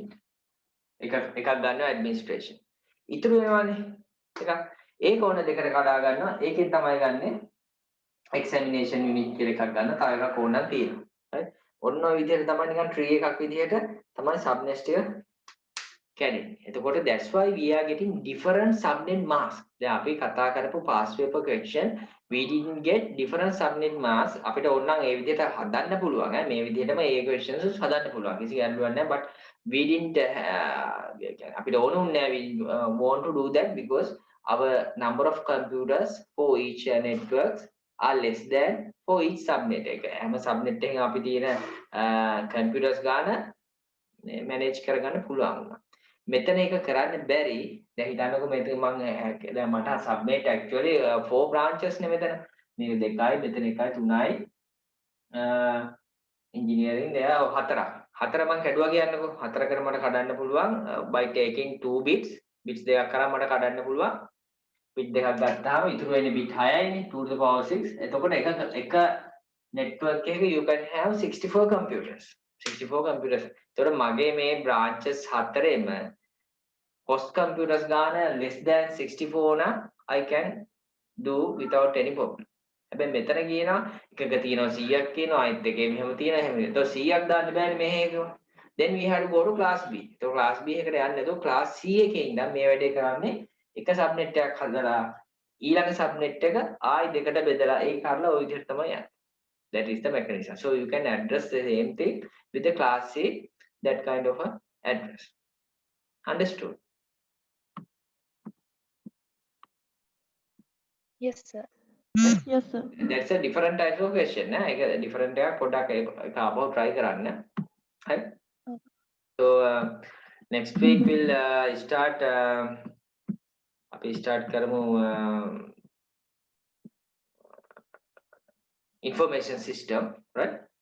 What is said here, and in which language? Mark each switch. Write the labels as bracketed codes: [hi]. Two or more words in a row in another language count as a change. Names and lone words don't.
[si] එකක් ගන්නවා administration. ඉතුරු වෙනවනේ එකක්. ඒක ඕන දෙකට කඩා ගන්නවා. ඒකෙන් තමයි ගන්නෙ [en] examination unit [si] කියලා එකක් ගන්න. තව එකක් ඕනක් තියෙනවා. right? ඔන්න ඔය විදිහට තමයි නිකන් tree එකක් විදිහට තමයි subnest එක කැඩෙන්නේ. [en] එතකොට that's why we are getting different subnet mask. [si] දැන් අපි කතා කරපු [en] past paper question we didn't get different subnet mask. [si] අපිට ඕනනම් ඒ විදිහට හදන්න පුළුවන්. මේ විදිහටම ඒ questions හදන්න පුළුවන්. කිසි ගැටලුවක් නැහැ. [en] but we didn't [si] අපිට ඕනුන්නේ [en] we want to do that because our number of computers for each networks are less than for each subnet එක. [si] හැම subnet එකකින් අපි තියෙන computers ගාන manage කරගන්න පුළුවන් වුණා. මෙතන එක කරන්න බැරි. දැන් හිතන්නකෝ මෙතන මම දැන් මට [en] subnet actually 4 branches [si] නේ මෙතන. මේක දෙකයි මෙතන එකයි තුනයි engineering දෙක හතරක්. හතර මම කැඩුවා කියන්නකෝ. හතරකට මට කඩන්න පුළුවන් [en] by taking 2 bits. [si] bits දෙකක් කරා මට කඩන්න පුළුවන්. bit දෙකක් ගත්තාම ඉතුරු වෙන්නේ bit 6යිනේ [en] 2 to the power 6. [si] එතකොට එක [en] network එකක you can have 64 computers. 64 computers. [si] එතකොට මගේ මේ [en] branches හතරෙම host computers ගාන less than 64 නම් I can do without any problem. [si] හැබැයි මෙතන කියනවා එකක තියෙනවා 100ක් කියනවා අනිත් එකේ මෙහෙම තියෙනවා එහෙම. එතකොට 100ක් දාන්න බෑනේ මෙහෙක. [en] then we have to go to class B. [si] එතකොට class B එකට යන්න එතකොට class C එකේ ඉඳන් මේ වැඩේ කරන්නේ එක subnet එකක් හදලා ඊළඟ subnet එක ආයි දෙකට බෙදලා ඒක කරලා ওই විදිහට තමයි යන්නේ. [en] That is the mechanism. So you can address the same thing with the class C, that kind of a address. Understood? Yes, sir. yes sir. That's a different type of question. [si] ඒක different එකක් පොඩ්ඩක් ඒක ආපහු try කරන්න. [en] Right? So next week we'll start අපි start කරමු information system, right?